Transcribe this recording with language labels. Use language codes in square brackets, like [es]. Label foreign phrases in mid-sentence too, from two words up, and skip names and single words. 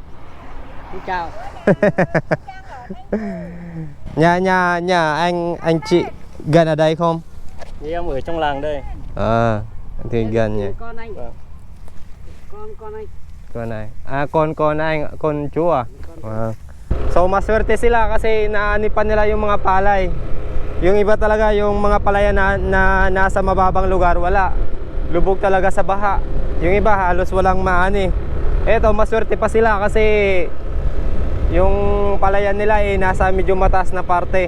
[vi] Xin chào. Nhà anh chị gần ở đây không? Thì em ở trong làng đây. À, thì gần nhỉ. Con anh. Vâng. Con anh. Con này. À, con anh, con chú à? [tl] Wow. So maswerte sila kasi naanipan nila yung mga palay. Yung iba talaga yung mga palayan na nasa mababang lugar, wala. Lubog talaga sa baha. Yung iba halos walang maani. Eto, maswerte pa sila kasi yung palayan nila nasa medyo mataas na parte.